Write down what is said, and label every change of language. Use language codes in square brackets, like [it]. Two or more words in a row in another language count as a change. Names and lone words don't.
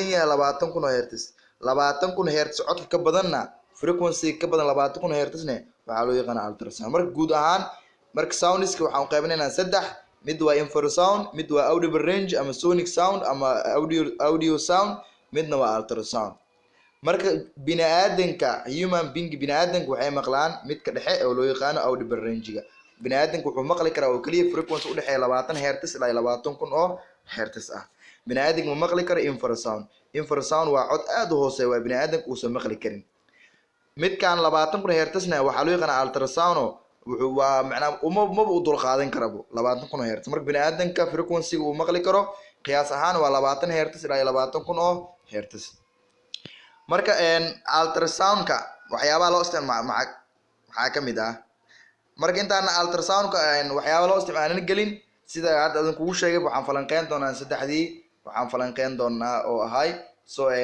[so] yahay 20,000 oo hertz 20,000 hertz codka ka badanna frequency ka badan 20,000 hertz ne waxaa loo yaqaan ultrasound marka guud ahaan marka soundska waxaan u qaybinaynaa saddex mid waa infrasound mid waa [en] audible range [so] ama [en] sonic sound [so] ama [en] audio sound [so] midna waa ultrasound marka bini'aadanka [en] human being [so] bini'aadanka waxay maqlaan midka dhexe oo loo yaqaan [en] audible range-ga [so] bini'aadanka wuxuu maqli karaa oo kaliya frequency u dhaxeeya 20 hertz ilaa 20,000 oo hertz ah bini'aadanka ma maqli karo infrasound waa cod aad u hooseeya waa bini'aadanka uusan maqli karin midkaan 20,000 hertz na waxaa loo yaqaan ultrasound wuxuu waa macnaa uma u dul qaadan karabo 20,000 hertz marka bini'aadanka frequency-ga uu maqli karo qiyaas ahaan waa 20 hertz ilaa 20,000 oo hertz marka ultrasound-ka waxyaabaha loo isticmaalo maxaa ka mid ah marka intaan ultrasound-ka waxyaabaha loo isticmaalin gelin sida hadda aan kugu sheegay waxaan falanqeyn doonaa saddexdii waxaan falanqeyn doonaa oo ahay so